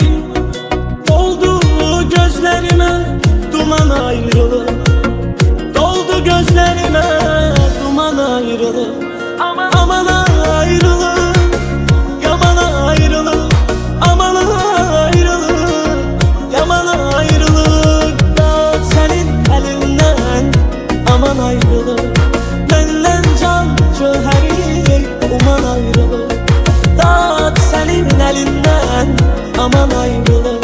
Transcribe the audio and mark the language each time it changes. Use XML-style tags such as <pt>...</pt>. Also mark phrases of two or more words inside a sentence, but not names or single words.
<tr>Doldu gözlerime duman ayrılık. Doldu gözlerime duman ayrılık. Aman ayrılık, yaman ayrılık. Aman ayrılık, yaman ayrılık.</tr> <az>Dağıt sənin əlindən, aman ayrılık. Məndən can cöhəri, uman ayrılık. Dağıt sənin əlindən, aman ayrılık.</az>